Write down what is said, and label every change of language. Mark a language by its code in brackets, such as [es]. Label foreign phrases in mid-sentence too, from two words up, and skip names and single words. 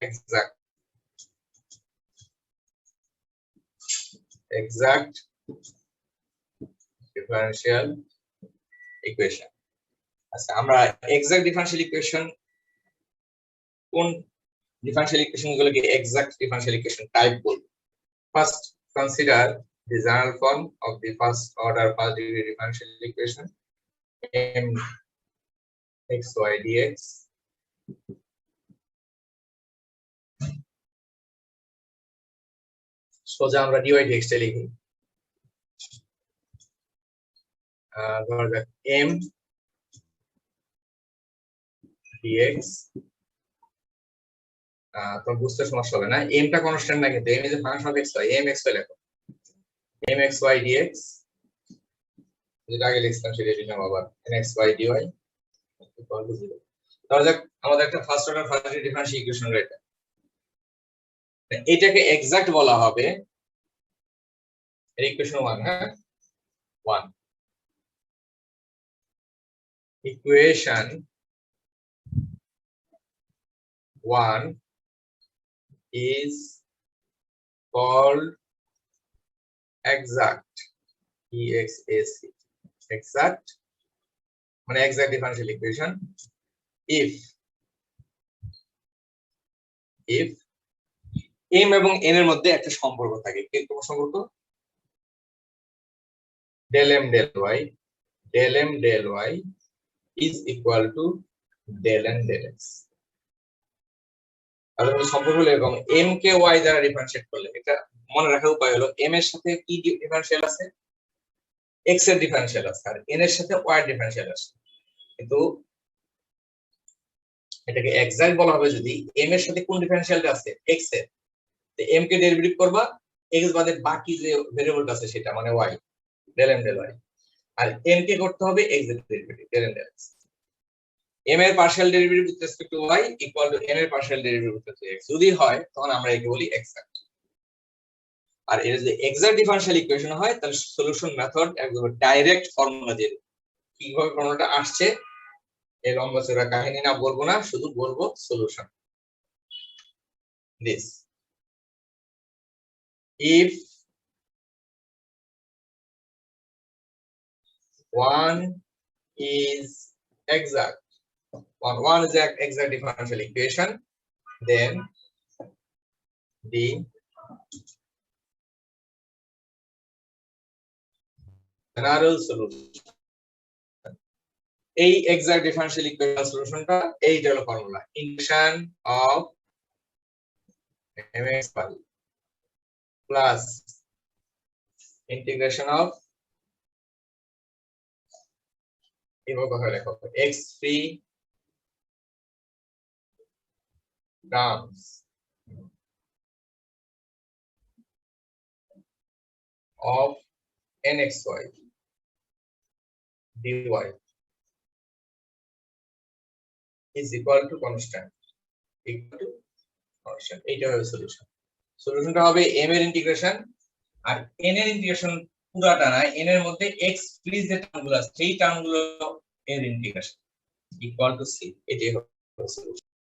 [en] exact differential equation. [bn] আচ্ছা, আমরা [en] exact differential equation [bn] কোন [en] differential equation [bn] গুলোকে [en] exact differential equation type [bn] বলবো। [en] first consider the general form of the first order first degree differential equation m x y dx [bn] সোজা আমরা dy dx টা লিখি। ধরা যাক m dx, তো বুঝতে সমস্যা হবে না, m টা কনস্ট্যান্ট না কিন্তু [en] m is a function of x y, [bn] m x y লেখো, m x y dx যেটা আগে লিখতাম সেটা লিখলাম আবার n x y dy [en] equal to 0. [bn] ধরা যাক আমাদের একটা [en] first order first degree differential equation [bn] রয়েছে, এটাকে এক্সাক্ট বলা হবে ইকুয়েশন 1। [en] হ্যাঁ 1 ইকুয়েশন 1 is called exact, EXAC, exact মানে exact differential equation if m [bn] এবং n এর মধ্যে একটা সম্পর্ক থাকে। কি সম্পর্ক, [en] del m del y is equal to del n del x। [bn] তাহলে সম্পর্ক হলো এরকম, m কে y দ্বারা ডিফারেনশিয়েট করলে, এটা মনে রাখার উপায় হলো m এর সাথে কি ডিফারেনশিয়াল আছে, x এর ডিফারেনশিয়াল আছে, আর n এর সাথে y এর ডিফারেনশিয়াল আছে। কিন্তু এটাকে এক্সাক্ট বলা হবে যদি m এর সাথে কোন ডিফারেনশিয়ালটা আছে, x এর, তো m কে ডেরিভেটিভ করবা x বাদে বাকি যে ভেরিয়েবলটা আছে সেটা মানে y, [en] del m del y, [bn] আর n কে করতে হবে x এর ডেরিভেটিভ [en] del n del x। m এর partial derivative with respect to y equal to n এর partial derivative with respect to x [bn] যদি হয় তখন আমরা একে বলি [en] এক্সাক্ট। [bn] আর এর যদি [en] exact differential equation [bn] হয় তাহলে [en] solution method [bn] একদম [en] direct formula [bn] দিয়ে কিভাবে ফর্মুলাটা আসছে এই লম্বা চড়া কাহিনী না বলবো না, শুধু বলবো সলিউশন। [en] দিস if 1 is exact, 1 is an exact differential equation, then the general solution, এই exact differential equation [bn] সলিউশনটা এইটা হলো ফর্মুলা, [en] integration of mx plus integration of [bn] এভাবে লেখো [en] x free terms of nxy dy is equal to constant, [bn] এইটা হবে সলিউশন। সলিউশনটা হবে m এর ইন্টিগ্রেশন আর n এর ইন্টিগ্রেশন পুরাটা না, n এর মধ্যে x ফ্রি যে টার্মগুলো আছে সেই টার্মগুলো এর ইন্টিগ্রেশন [en] equal to c. [bn] এটাই হবে সলিউশন।